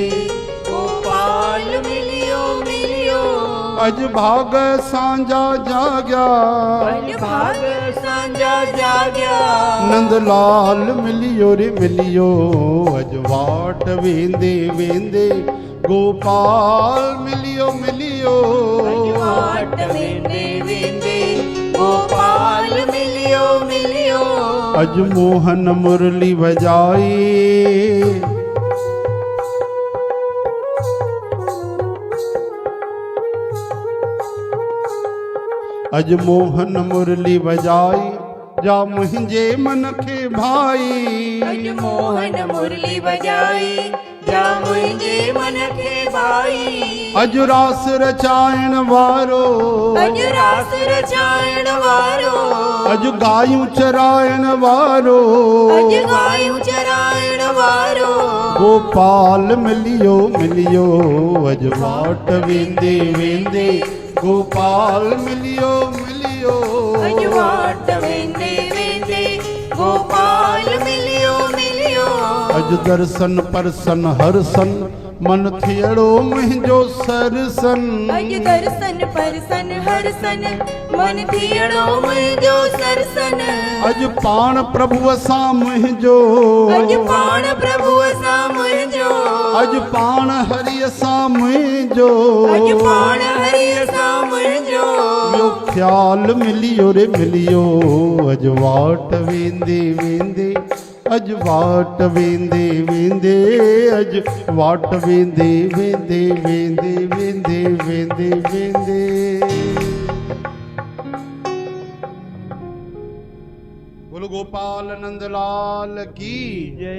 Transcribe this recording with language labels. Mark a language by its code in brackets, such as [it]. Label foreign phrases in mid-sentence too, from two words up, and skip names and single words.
[sd] गोपाल मिलियो मिलियो, अज भाग सांझा जाग्या, अज भाग सांझा जाग्या। नंदलाल मिलियो रे मिलियो, अजवाट वेंदे वेंदे गोपाल मिलियो मिलियो, अजवाट वेंदे वेंदे गोपाल मिलियो मिलियो, अज मोहन मुरली बजाई, अज मोहन मुरली बजाई, जा मुझे मन के भाई, अज मोहन मुरली बजाई, जा मुझे मन के भाई। अज रास रचायण वारो, अज रास रचायण वारो, अज गायूं चरायण वारो, अज गायूं चरायण वारो, गोपाल मिलियो मिलियो, अज वाट वेंदे वेंदे गोपाल मिलियो मिलियो, अज वाट वेंदे वेंदे गोपाल मिलियो मिलियो, अज दर्शन परसन हरसन मन थियड़ो मुंहिंजो सरसन, अज दर्शन परसन हरसन मन थियड़ो मुंहिंजो सरसन, अज पाण प्रभु सां मुंहिंजो, अज पाण प्रभु सां मुंहिंजो, अज पाण हरिय सां मुंहिंजो, अज पाण हरिय सां मुंहिंजो, ॿियो ख़्याल मिलियो रे मिलियो, अज वाट वेंदे वेंदे, अज वाट वेंदे वेंदे, अज वाट वेंदे वेंदे वेंदे वेंदे वेंदे वेंदे। [hi] बोलो गोपाल नंदलाल की जय।